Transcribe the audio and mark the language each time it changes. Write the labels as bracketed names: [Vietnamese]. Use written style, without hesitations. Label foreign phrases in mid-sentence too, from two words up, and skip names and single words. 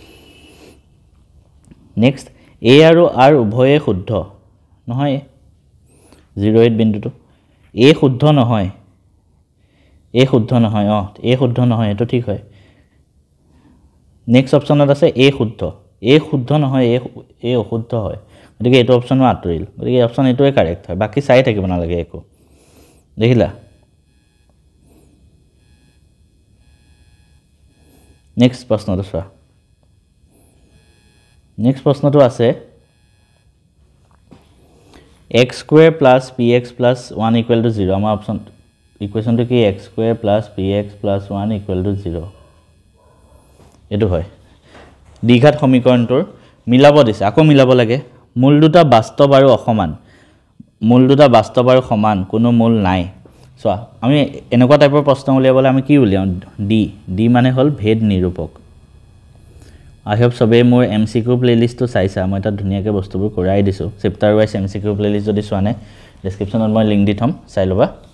[Assamese] নেক্সট a আৰু r উভয়ে শুদ্ধ নহয় 08 বিন্দুটো a শুদ্ধ নহয় a শুদ্ধ নহয় a শুদ্ধ নহয় এটো ঠিক হয় নেক্সট অপচনত আছে a শুদ্ধ নহয় a অশুদ্ধ হয় গতিকে এটো অপচনো আতৰিল গতিকে অপচন এটোৱে কাৰেক্ট হয় বাকি চাই থাকিব না লাগে একো দেখিলা নেক্সট প্ৰশ্নটো চোৱা নেক্সট প্ৰশ্নটো আছে [English] x square plus px plus 1 equal to 0 [Assamese] আমাৰ অপচন ইকুৱেশনটো কি [English] x square plus px plus 1 equal to 0 [Assamese] এটো হয় দ্বিঘাত সমীকৰণটোৰ মিলাব দিছে আকৌ মিলাব লাগে মূল দুটা বাস্তৱ আৰু অসমান মূল দুটা বাস্তৱ আৰু সমান কোনো মূল নাই চোৱা আমি এনেকুৱা টাইপৰ প্ৰশ্ন উলিয়াবলৈ আমি কি উলিয়াও ডি মানে হল ভেদ নিৰূপক [English] I hope [Assamese] সবে মোৰ MCQ প্লেলিষ্টটো চাইছা মই এটা ধুনিয়াকে বস্তুবোৰ কৰাই দিছো [English] chapter wise [Assamese] MCQ প্লেলিষ্ট যদি চোৱা নাই ডেসক্ৰিপচনত মই লিংক দি থম চাই লবা